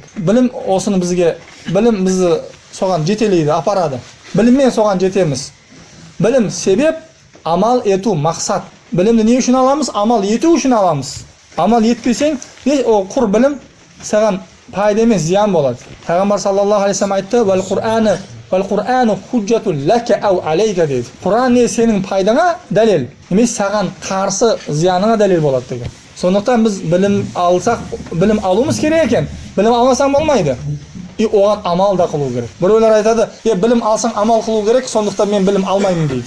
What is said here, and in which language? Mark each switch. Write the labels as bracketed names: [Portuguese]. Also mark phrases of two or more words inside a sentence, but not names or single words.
[Kazakh] Білім осыны бізге, білім бізді соған жетелейді, апарады. Біліммен соған жетеміз. Білім себеп, амал ету мақсат. Білімді не үшін аламыз? Амал ету үшін аламыз. Амал етпесең, құр білім саған пайда емес, зиян болады. Пайғамбар [Arabic] صلى الله عليه وسلم [Kazakh] айтты: [Arabic] «والقرآن حجة لك أو عليك» [Kazakh] деді. Құран не сенің пайдаңа дәлел, емес саған қарсы зияныңа дәлел болады деген. Сондықтан біз білім алсақ, білім алуымыз керек екен. Білім алмасаң болмайды. Оған амал да қылу керек. Біреулер айтады: білім алсаң амал қылу керек, сондықтан мен білім алмаймын дейді.